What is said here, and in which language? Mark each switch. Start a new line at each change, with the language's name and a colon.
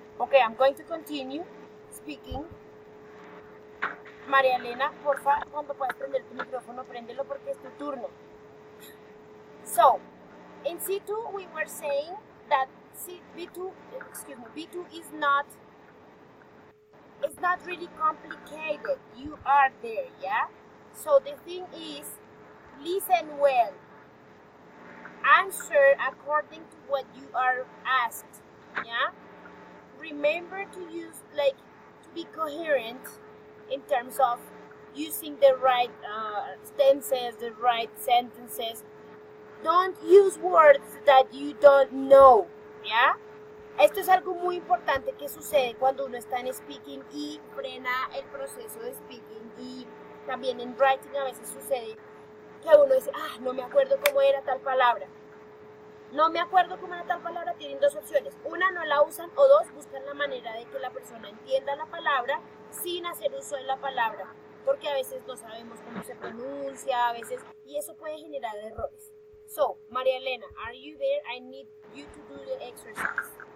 English: Okay, I'm going to continue speaking.
Spanish: María Elena, porfa, cuando puedas prender tu micrófono, préndelo porque es tu turno.
English: So, in C2 we were saying that B2 is not really complicated. You are there, yeah? So the thing is, listen well. Answer according to what you are asked, yeah? Remember to use, to be coherent in terms of using the right tenses, the right sentences. Don't use words that you don't know, ¿ya?
Spanish: Esto es algo muy importante que sucede cuando uno está en speaking y frena el proceso de speaking, y también en writing a veces sucede que uno dice, no me acuerdo cómo era tal palabra. No me acuerdo cómo era tal palabra, tienen 2 opciones. Una, no la usan, o 2, buscan la manera de que la persona entienda la palabra sin hacer uso de la palabra, porque a veces no sabemos cómo se pronuncia, y eso puede generar errores.
English: So, María Elena, are you there? I need you to do the exercise.